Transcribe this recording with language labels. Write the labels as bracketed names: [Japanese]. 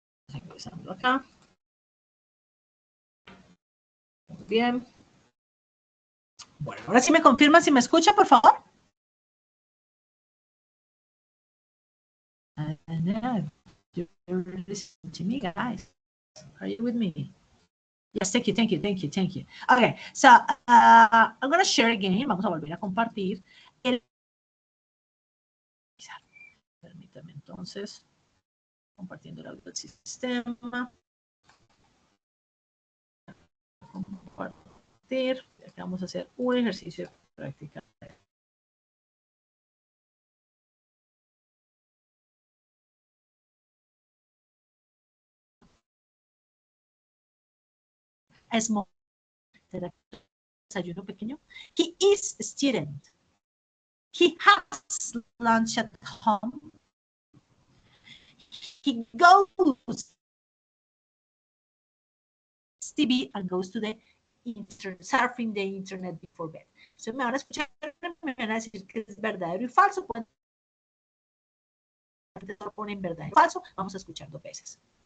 [Spanish] Empezando acá. Muy bien. Bueno, ahora sí me confirma si me escucha, por favor. [English] You're listening to me, guys. Are you with me? Yes, thank you, thank you, thank you, thank you. Okay, so I'm going to share again. [Spanish] Vamos a volver a compartir. Permítame entonces. Compartiendo el audio del sistema. Compartir. Aquí vamos a hacer un ejercicio de práctica. [English] Small. [Spanish] Desayuno pequeño. [English] He is a student. He has lunch at home. He goes TV and goes to the internet, surfing the internet before bed. [Spanish] Entonces me van a escuchar, me van a decir que es verdadero y falso. Cuando ponen verdadero y falso, vamos a escuchar dos veces.